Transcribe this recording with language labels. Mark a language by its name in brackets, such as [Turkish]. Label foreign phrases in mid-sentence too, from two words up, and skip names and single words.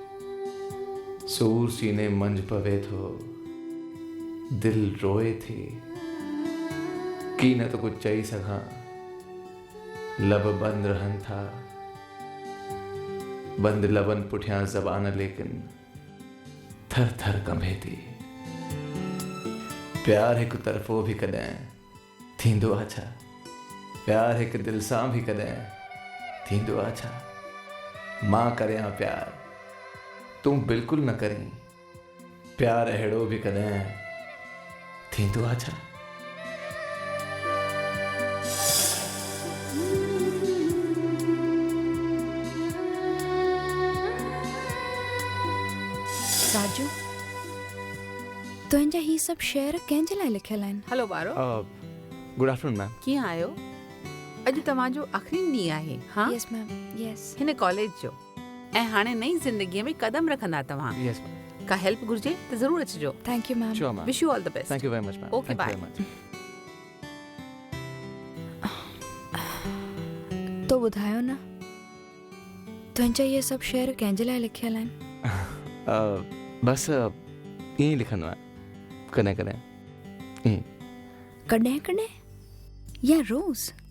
[Sindhi] सूर सीने मंझ पवे थो, दिल रोए थी, की न तो कुछ चई सघां, लब बंद रहन था, बंद लबन पुठियां ज़बान लेकिन थर थर कंबे थी। प्यार हिकु तरफ़ो भी कॾहिं थींदो आहे छा? प्यार हिकु दिलि सां बि कॾहिं थींदो आहे छा? मां करियां प्यार, तूं बिल्कुलु न करीं प्यार, अहिड़ो बि कॾहिं थींदो आहे छा? राजू, तुंहिंजा ही सभु शेर कंहिंजे लाइ लिखियल आहिनि? हलो ॿारो, [English] Good afternoon ma'am. [Sindhi] कीअं आहियो? अॼु तव्हांजो आख़िरी ॾींहुं आहे हाँ [English] Yes ma'am, yes. [Sindhi] हिन कॉलेज जो, ऐं हाणे नई ज़िंदगीअ में कदम रखंदा तव्हां। [English] Yes ma'am. [Sindhi] का हेल्प घुर्जे त ज़रूर अचिजो। [English] Thank you ma'am. Sure ma'am. Wish you all the best. Thank you very much ma'am. Okay bye. [Sindhi] तो ॿुधायो न, तुंहिंजा इहे सभु शेर कंहिंजे लाइ लिखियल आहिनि? बसि ईअं ई लिखंदो आहियां कॾहिं कॾहिं ईअं। कॾहिं कॾहिं या रोज़?